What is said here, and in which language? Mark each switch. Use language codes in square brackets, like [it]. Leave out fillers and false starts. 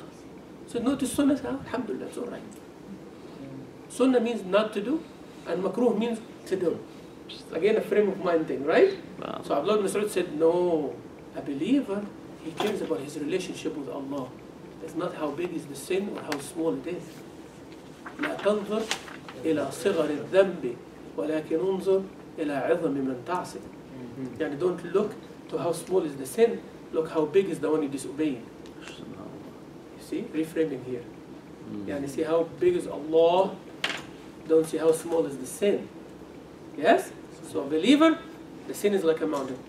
[en] I said, no, it is sunnah. Alhamdulillah, it's all right. Sunnah means not to do, and makruh means to do. Again, a frame of mind thing, right? Wow. So Abdullah ibn Mas'ud said, no, a believer, he cares about his relationship with Allah. It's not how big is the sin or how small it is. [ar] لا تنظر إلى صغر الذنب ولكن انظر إلى عظم من تعصي. [en] Yani don't look to how small is the sin, look how big is the one you disobeying. You see, reframing here. Yani see how big is Allah, don't see how small is the sin. Yes? So a believer, the sin is like a mountain.